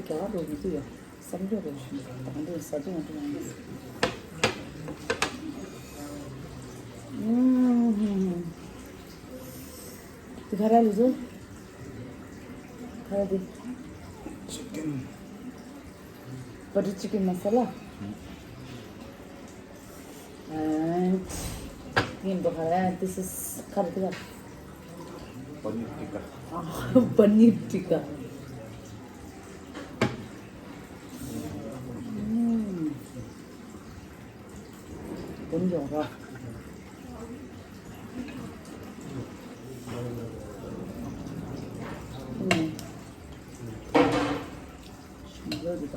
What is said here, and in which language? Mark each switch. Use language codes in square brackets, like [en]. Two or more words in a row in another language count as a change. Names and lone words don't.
[vi] cái đồ như thế à sắm được rồi tặng được sao chứ mà tôi làm thì khá là luôn khá là đi [ko] 치킨. [en] butter chicken masala and this is curry [hi] पनीर टिक्का. [ko] paneer tikka. 너무 좋아. 신기하다.